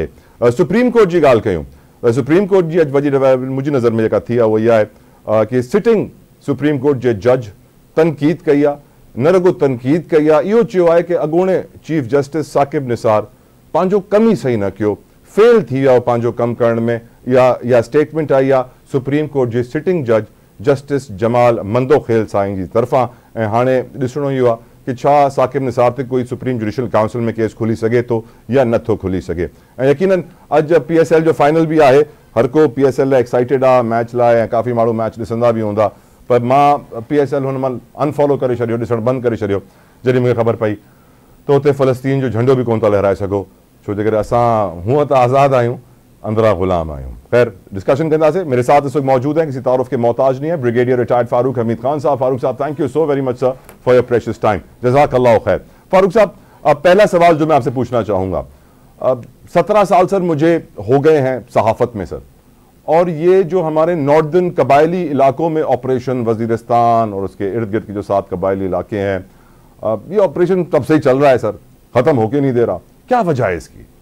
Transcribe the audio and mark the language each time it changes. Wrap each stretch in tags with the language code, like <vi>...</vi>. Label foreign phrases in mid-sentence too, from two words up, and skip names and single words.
<sd>सुप्रीम कोर्ट जी ॻाल्हि कयूं, सुप्रीम कोर्ट जी अॼु वॾी मुंहिंजी नज़र में जेका थी आहे उहा इहा आहे कि सिटिंग सुप्रीम कोर्ट जे जज तनक़ीद कई आहे, न रुगो तनक़ीद कई आहे, इहो चयो आहे कि अॻूणे</sd> <en>chief justice</en> <sd>साकिब निसार पंहिंजो कमु ई सही न कयो, फेल थी विया पंहिंजो कमु करण में। इहा स्टेटमेंट आई आहे सुप्रीम कोर्ट जे</sd> <en>sitting judge</en> <sd>जस्टिस जमाल मंदोखेल साईं जी तरफ़ां। ऐं हाणे ॾिसणो इहो आहे कि छा साकिब निसार ते कोई सुप्रीम जुडिशल काउंसिल में केस खुली सघे थो या नथो खुली सघे। ऐं यकीनन अॼु PSL जो फाइनल भी आहे, हर को PSL लाइ एक्साइटेड आहे मैच लाइ, ऐं काफ़ी माण्हू मैच ॾिसंदा भी हूंदा। पर मां PSL हुन महिल अनफॉलो करे छॾियो, ॾिसणु बंदि करे छॾियो जॾहिं मूंखे ख़बर पई त हुते फ़लस्तीन जो झंडो बि कोन था लहराए सघो, छो जे करे असां हूअं त आज़ादु आहियूं, अंदरां ग़ुलाम आहियूं। खैर डिस्कशन कंदासीं।</sd> <ur>میرے ساتھ اس وقت موجود ہیں، کسی تعارف کے محتاج نہیں ہے,</ur> <en>brigadier retired</en> <ur>فاروق حمید خان صاحب.</ur> <en>फारूक साहब thank you so very much sir for your precious time,</en> <ar>جزاك الله خير.</ar> <ur>فاروق صاحب پہلا سوال جو میں آپ سے پوچھنا چاہوں گا، 17 سال سر مجھے ہو گئے ہیں صحافت میں سر، اور یہ جو ہمارے ناردرن قبائلی علاقوں میں آپریشن وزیرستان اور اس کے ارد گرد کے جو 7 قبائلی علاقے ہیں، یہ آپریشن تب سے ہی چل رہا ہے سر، ختم ہوکے نہیں دے رہا، کیا وجہ ہے اس کی?</ur>